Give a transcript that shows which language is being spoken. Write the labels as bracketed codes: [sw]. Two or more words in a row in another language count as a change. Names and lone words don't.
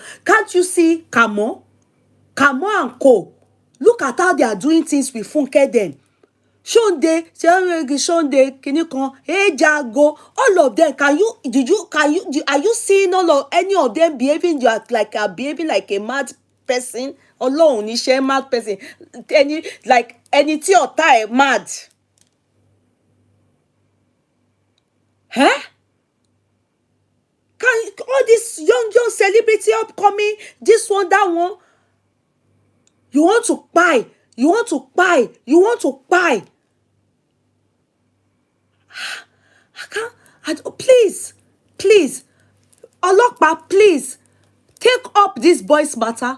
[en] Can't you see Kamo? Kamo and Co. Look at how they are doing things with Funke then. Shonde, Kinikon, Jago, all of them. Are you seeing any of them behaving behaving like a mad person? [yo] Ọlọ́run ní ṣe [en] mad person. [yo] Any tí ọ̀tá ẹ̀ mad. Huh? [en] Can all this young celebrity upcoming, this one, that one, you want to buy. Please, Ọlọ́pàá, please, take up this boy's matter.